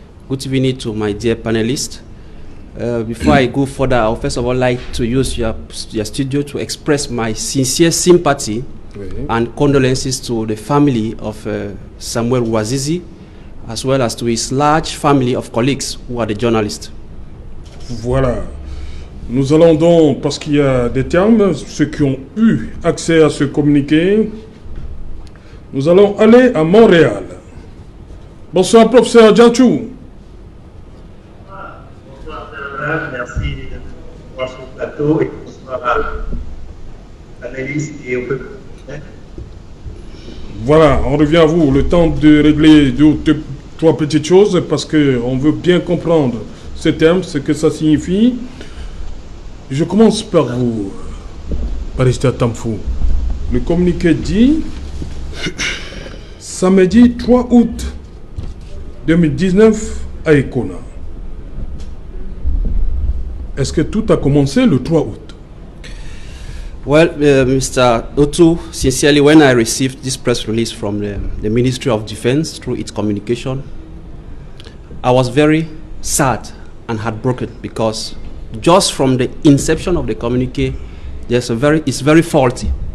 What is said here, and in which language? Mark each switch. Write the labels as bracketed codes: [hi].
[en] Good evening to my dear panelists. Before I go further, I would first of all like to use your studio to express my sincere sympathy and condolences to the family of Samuel Ouazizi, as well as to his large family of colleagues who are the journalists. [fr] Voilà. Nous allons donc, parce qu'il y a des termes, ceux qui ont eu accès à ce communiqué, nous allons aller à Montréal. Bonsoir, professeur Djanchou. Bonsoir, merci de voir sur le plateau et bonsoir à l'analyste et au peuple. Voilà, on revient à vous. Le temps de régler deux, trois petites choses parce qu'on veut bien comprendre ces termes, ce que ça signifie. Je commence par vous, Barista Tamfou. Le communiqué dit samedi 3 août 2019 à Ekona. Est-ce que tout a commencé le 3 août? [en] Well, Mr. Otu, sincerely, when I received this press release from the Ministry of Defense through its communication, I was very sad and heartbroken because just from the inception of the communique, it's very faulty.